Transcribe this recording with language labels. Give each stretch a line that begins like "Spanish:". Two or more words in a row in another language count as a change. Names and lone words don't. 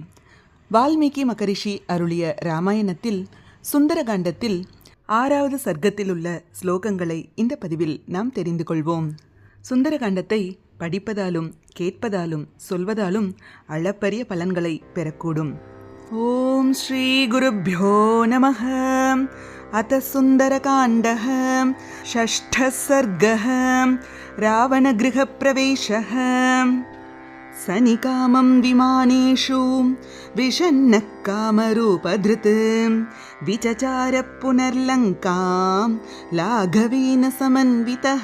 Tamil: வால்மீகி மகரிஷி அருளிய ராமாயணத்தில் சுந்தரகாண்டத்தில் 6வது சர்க்கத்தில் உள்ள ஸ்லோகங்களை இந்த பதிவில் நாம் தெரிந்து கொள்வோம். சுந்தரகாண்டத்தை படிப்பதாலும் கேட்பதாலும் சொல்வதாலும் அளப்பரிய பலன்களை பெறக்கூடும்.
Sanskrit: ॐ श्री गुरुभ्यो नमः. अथ सुन्दरकाण्डः षष्ठः सर्गः रावणगृहप्रवेशः. सनिकामं विमानेषु विषन्नः कामरूपधृत् विचचार पुनर्लङ्कां लाघवेन समन्वितः.